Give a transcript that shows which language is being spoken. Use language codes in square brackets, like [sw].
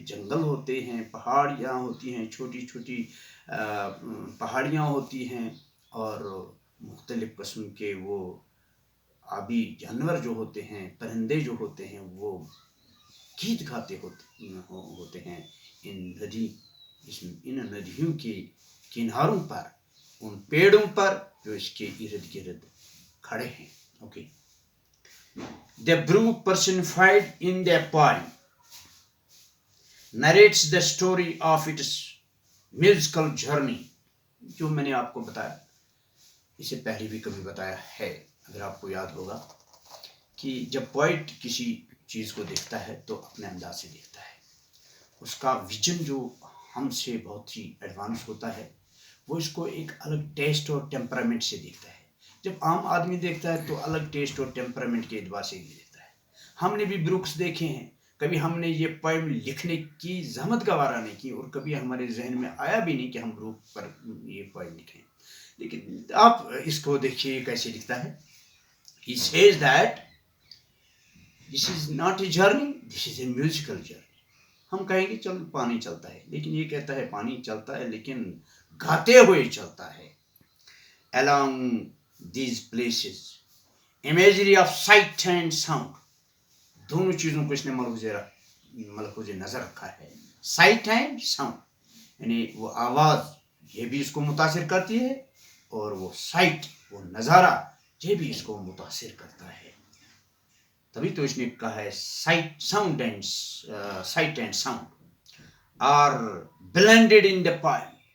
[ur] جنگل ہوتے ہیں، پہاڑیاں ہوتی ہیں، چھوٹی چھوٹی پہاڑیاں ہوتی ہیں، اور مختلف قسم کے وہ آبی جانور جو ہوتے ہیں، پرندے جو ہوتے ہیں، وہ گیت گاتے ہوتے ہیں ان ندیوں کے کناروں پر، ان پیڑوں پر جو اس کے ارد گرد کھڑے ہیں. [en] Okay. The brook personified in the poem narrates the story of its musical journey. [ur] جو میں نے آپ کو بتایا، اسے پہلے بھی کبھی بتایا ہے، اگر آپ کو یاد ہوگا، کہ جب پوائٹ کسی چیز کو دیکھتا ہے تو اپنے انداز سے دیکھتا ہے. اس کا ویژن جو ہم سے بہت ہی ایڈوانس ہوتا ہے، وہ اس کو ایک الگ ٹیسٹ اور ٹیمپرامنٹ سے دیکھتا ہے. جب عام آدمی دیکھتا ہے تو الگ ٹیسٹ اور ٹیمپرامنٹ کے اعتبار سے دیکھتا ہے. ہم نے بھی بروکس دیکھے ہیں، کبھی ہم نے یہ پوئم لکھنے کی زحمت گوارا نہیں کی، اور کبھی ہمارے ذہن میں آیا بھی نہیں کہ ہم بروک پر یہ پوئم لکھیں. لیکن آپ اس کو دیکھیے کیسے لکھتا ہے. [en] He says that this is not a journey, this is a musical journey. [ur] ہم کہیں گے چل پانی چلتا ہے، لیکن یہ کہتا ہے پانی چلتا ہے لیکن گاتے ہوئے چلتا ہے. [en] Along these places, imagery of sight and sound. [ur] دونوں چیزوں کو اس نے ملحوظ نظر رکھا ہے. [en] sight and sound, [ur] یعنی وہ آواز یہ بھی اس کو متاثر کرتی ہے، اور وہ سائٹ، وہ نظارہ یہ بھی اس کو متاثر کرتا ہے. تبھی تو اس نے کہا ہے [en] Sight and sound are blended in the poem.